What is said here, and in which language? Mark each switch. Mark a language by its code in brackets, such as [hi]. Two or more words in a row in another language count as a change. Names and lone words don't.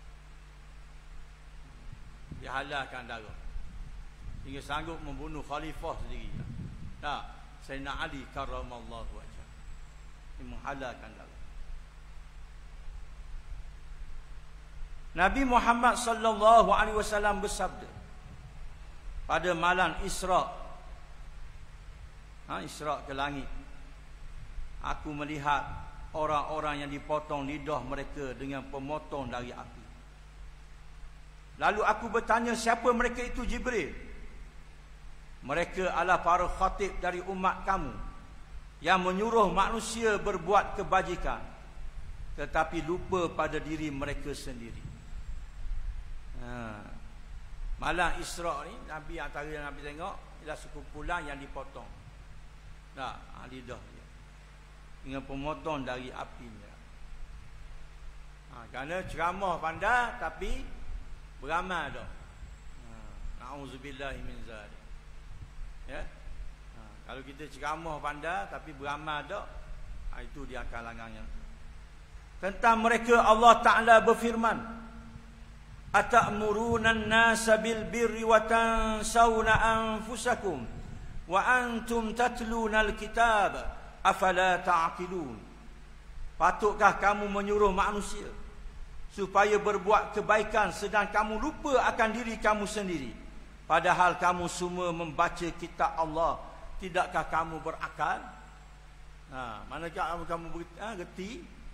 [ms] Dia halalkan darah hingga sanggup membunuh khalifah sendiri. Sayyidina Ali [ar] كرم الله وجهه, [ms] dia menghalalkan darah. Nabi Muhammad [ar] صلى الله عليه وسلم [ms] bersabda pada malam Isra, Isra ke langit, aku melihat orang-orang yang dipotong lidah mereka dengan pemotong dari api. Lalu aku bertanya, siapa mereka itu Jibril? Mereka adalah para khatib dari umat kamu yang menyuruh manusia berbuat kebajikan tetapi lupa pada diri mereka sendiri. Malam Isra ni, Nabi antara yang Nabi tengok ialah sekumpulan yang dipotong lidah dia dengan pemotong dari apinya. Kerana ceramah pandai tapi beramal dah. [ar] نعوذ بالله من ذلك. [ms] Ya. Kalau kita ceramah pandai tapi beramal dah, itu dia kalangannya. Tentang mereka Allah Ta'ala berfirman, [ar] أتأمرون الناس بالبر وتنسون أنفسكم وأنتم تتلون الكتاب أفلا تعقلون. [ms] Patutkah kamu menyuruh manusia supaya berbuat kebaikan sedang kamu lupa akan diri kamu sendiri, padahal kamu semua membaca kitab Allah? Tidakkah kamu berakal? Manakah kamu gerti?